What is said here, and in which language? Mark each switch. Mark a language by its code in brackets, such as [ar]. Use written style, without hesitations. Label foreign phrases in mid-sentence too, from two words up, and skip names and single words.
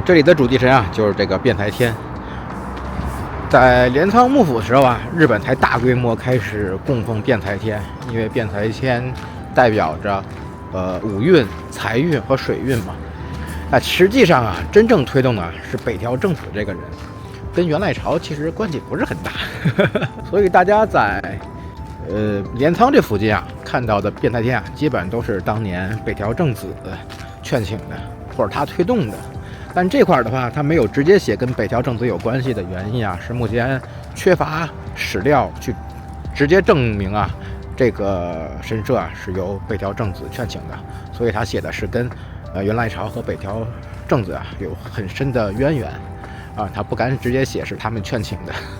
[zh] 這裡的主祭神啊，就是這個弁財天。在镰倉幕府的時候啊，日本才大規模開始供奉弁財天，因為弁財天代表着五運、財運和水運嘛。實際上啊，真正推動的是北條政子這個人，跟源賴朝其實關係不是很大。所以大家在镰倉這附近啊看到的弁財天啊，基本都是當年北條政子勸請的，或者他推動的。但這塊的話，他沒有直接寫跟北條政子有關係的原因啊，是目前缺乏史料去直接證明啊，這個神社啊是由北条政子勸請的，所以他寫的是跟源賴朝和北条政子啊有很深的淵源啊，他不敢直接寫是他們勸請的。